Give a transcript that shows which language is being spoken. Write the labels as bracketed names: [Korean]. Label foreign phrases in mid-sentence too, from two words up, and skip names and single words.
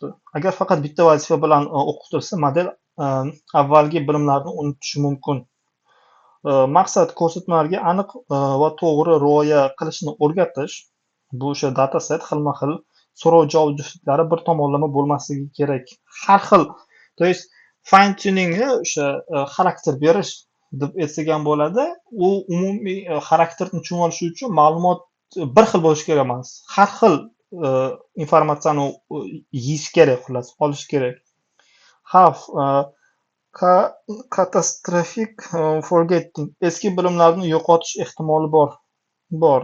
[Uzbek] Agar faqat bitta vazifa bilan o'qitilsa, model avvalgi bilimlarni unutishi mumkin. Maqsad ko'rsatmalarga aniq va to'g'ri rioya qilishni o'rgatish. Bu o'sha dataset xilma-xil so'rov-javob juftliklari bir tomonlama bo'lmasligi kerak. Har xil, [Russian] то есть [English] fine tuningni [Uzbek] o'sha xarakter berish deb aytsak ham bo'ladi. U umumiy xarakterni tushunib olish uchun ma'lumot bir xil bo'lishi kerak emas. Har xil informatsiyani yeyish kerak, xullas, olish kerak. Xavf katastrofik forgetting, eski bilimlarni yo'qotish ehtimoli bor.